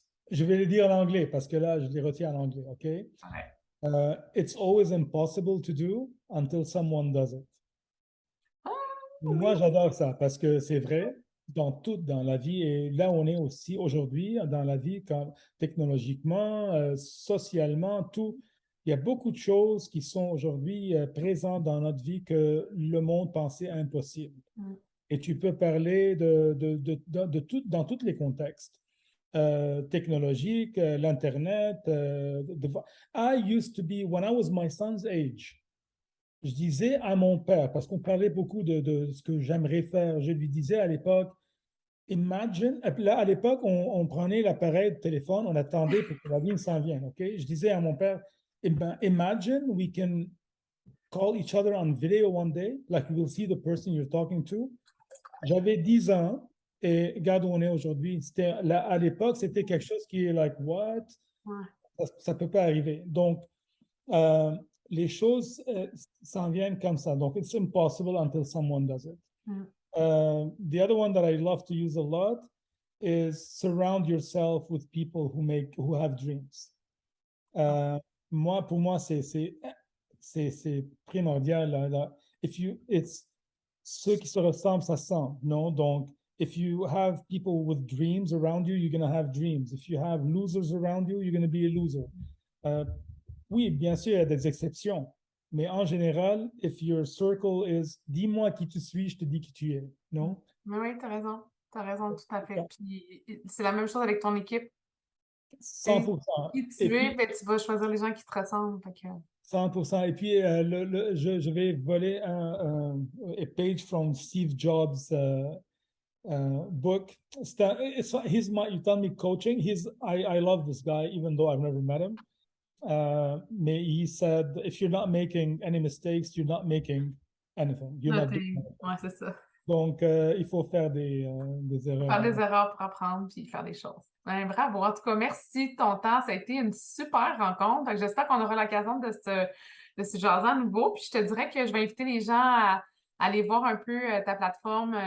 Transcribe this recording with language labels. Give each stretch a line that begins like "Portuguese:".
French: Je vais le dire en anglais parce que là, je les retiens en anglais, OK? Ouais.
English: It's always impossible to do until someone does it. Ah,
French: Moi, oui. j'adore ça parce que c'est vrai dans la vie et là on est aussi aujourd'hui dans la vie technologiquement, socialement, tout. Il y a beaucoup de choses qui sont aujourd'hui présentes dans notre vie que le monde pensait impossible. Mm. Et tu peux parler de tout, dans tous les contextes technologiques, l'Internet.
English: I used to be, when I was my son's age,
French: je disais à mon père, parce qu'on parlait beaucoup de ce que j'aimerais faire, je lui disais à l'époque, imagine, là à l'époque, on prenait l'appareil de téléphone, on attendait pour que la ligne s'en vienne, ok? Je disais à mon père,
English: imagine we can call each other on video one day, like you will see the person you're talking to.
French: J'avais 10 ans et regarde où on est aujourd'hui. À l'époque, c'était quelque chose qui est
English: like, what?
French: Ouais. Ça ne peut pas arriver. Donc, les choses s'en viennent comme ça.
English: Donc, it's impossible until someone does it. Mm. The other one that I love to use a lot is surround yourself with people who have dreams.
French: Pour moi, c'est primordial. Là. Ceux qui se ressemblent, ça sent, non?
English: Donc, if you have people with dreams around you, you're going to have dreams. If you have losers around you, you're going to be a loser.
French: Oui, bien sûr, il y a des exceptions. Mais en général,
English: if your circle is
French: « dis-moi qui tu suis, je te dis qui tu es », non? Mais oui, tu as raison. Tu as raison, tout à fait. Puis c'est la même chose avec ton équipe. 100%. Qui tu es, ben, tu vas choisir les gens qui te ressemblent. Fait que... 100%. Et puis, je vais voler
English: a page from Steve Jobs' book. You tell me coaching. I love this guy, even though I've never met him. He said, if you're not making any mistakes, you're not making anything. You're not doing anything.
French: Ouais, c'est ça. Donc, il faut faire des erreurs. Faire des erreurs pour apprendre puis faire des choses. Ben, bravo. En tout cas, merci de ton temps. Ça a été une super rencontre. J'espère qu'on aura l'occasion de se jaser à nouveau. Puis je te dirais que je vais inviter les gens à aller voir un peu ta plateforme.